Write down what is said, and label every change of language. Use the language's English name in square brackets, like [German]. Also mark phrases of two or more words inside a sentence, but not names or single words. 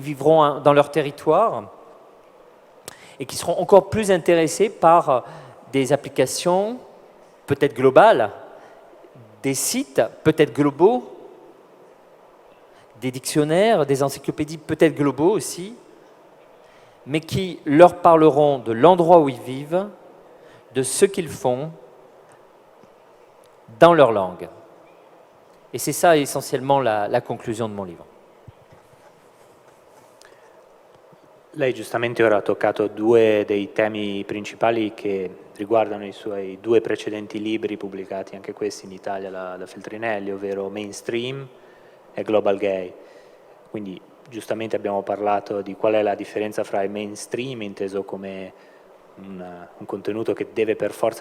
[French] vivront dans leur territoire et qui seront encore plus intéressés par des applications peut-être globales, des sites peut-être globaux, des dictionnaires, des encyclopédies peut-être globaux aussi, mais qui leur parleront de l'endroit où ils vivent, de ce qu'ils font dans leur langue. Et c'est ça essentiellement la conclusion de mon livre. [Italian] Lei giustamente ora ha toccato due dei temi principali che riguardano i suoi due precedenti libri pubblicati, anche questi in Italia da Feltrinelli, ovvero Mainstream e Global Gay. Quindi giustamente abbiamo parlato di qual è la differenza fra il mainstream, inteso come un contenuto che deve per forza